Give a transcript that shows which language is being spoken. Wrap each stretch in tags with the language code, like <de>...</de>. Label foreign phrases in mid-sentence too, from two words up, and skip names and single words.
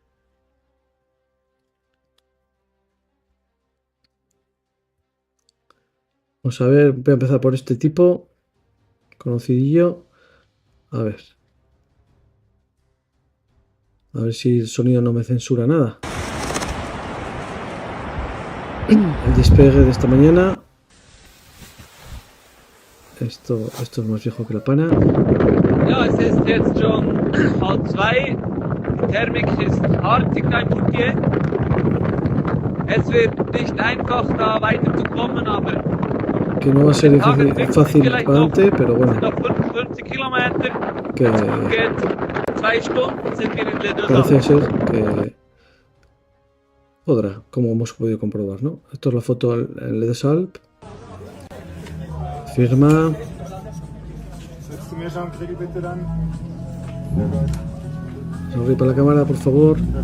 <es>Vamos a ver, voy a empezar por este tipo, conocidillo. A ver si el sonido no me censura nada. El despegue de esta mañana. Esto es más viejo que la pana.</es> <de>Ja, es ist jetzt schon halb 2. Thermik ist hart in Türkei. Es wird nicht einfach da weiterzukommen, aber</de> <es>que no va a ser fácil para adelante, pero bueno.</es> <de>Noch 50 Kilometer.</de> <es>Que</es> <de>geht 2 Stunden sind wir in Le</de> <es>parece ser que podrá, como hemos podido comprobar, ¿no? Esto es la foto en Le Desalp. Firma. Sonríe para la cámara, por favor.</es>